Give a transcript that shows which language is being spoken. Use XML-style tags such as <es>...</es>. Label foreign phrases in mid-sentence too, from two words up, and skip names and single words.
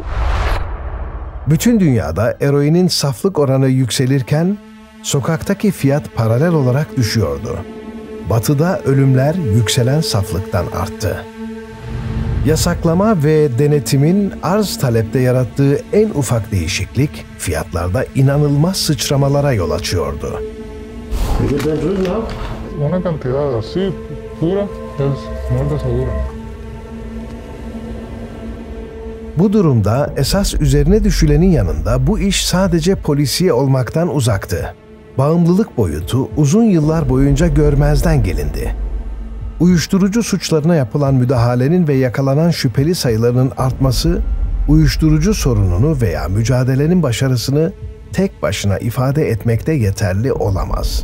<tr>Bütün dünyada eroinin saflık oranı yükselirken sokaktaki fiyat paralel olarak düşüyordu. Batı'da ölümler yükselen saflıktan arttı. Yasaklama ve denetimin arz talepte yarattığı en ufak değişiklik fiyatlarda inanılmaz sıçramalara yol açıyordu.</tr> <es>Una cantidad así pura es muerte segura.</es> <tr>Bu durumda esas üzerine düşülenin yanında bu iş sadece polisiye olmaktan uzaktı. Bağımlılık boyutu uzun yıllar boyunca görmezden gelindi. Uyuşturucu suçlarına yapılan müdahalenin ve yakalanan şüpheli sayılarının artması, uyuşturucu sorununu veya mücadelenin başarısını tek başına ifade etmekte yeterli olamaz.</tr>